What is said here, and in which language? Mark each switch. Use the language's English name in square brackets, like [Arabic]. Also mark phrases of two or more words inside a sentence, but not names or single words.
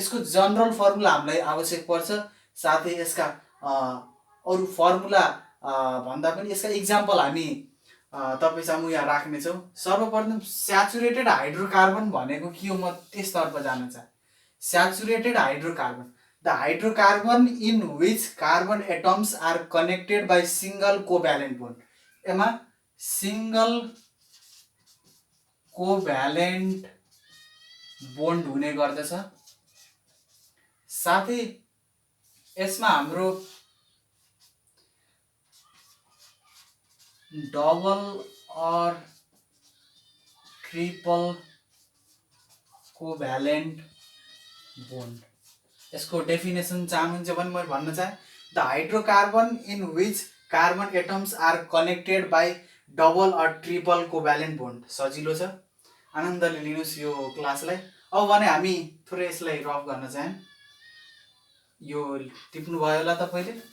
[Nepali] यसको [English] general formula [Nepali] हामीलाई आवश्यक पर्छ। साथै यसका अरू फर्मुला भन्दा पनि यसका इक्जाम्पल हामी तपाईसँग यहाँ राख्नेछौँ। सर्वप्रथम [English] saturated hydrocarbon [Nepali] भनेको के हो म त्यसतर्फ जान चाहे। [English] saturated hydrocarbon, the hydrocarbon in which carbon atoms are connected by single covalent bond. [Nepali] एमा [English] single covalent bond [Nepali] हुने गर्दछ। साथै यसमा हाम्रो डबल और [English] triple covalent bond. [Nepali] यसको डेफिनेसन चाहनुहुन्छ भने मैले भन्न चाहे [English] the hydrocarbon in which carbon atoms are connected by double [Nepali] और [English] triple covalent bond. [Nepali] सजिलो छ, आनन्दले लिनुहोस् यो क्लासलाई। अब भने हामी थोरै यसलाई रफ गर्न चाहे। यो टिप्नु भयो होला तपाईले।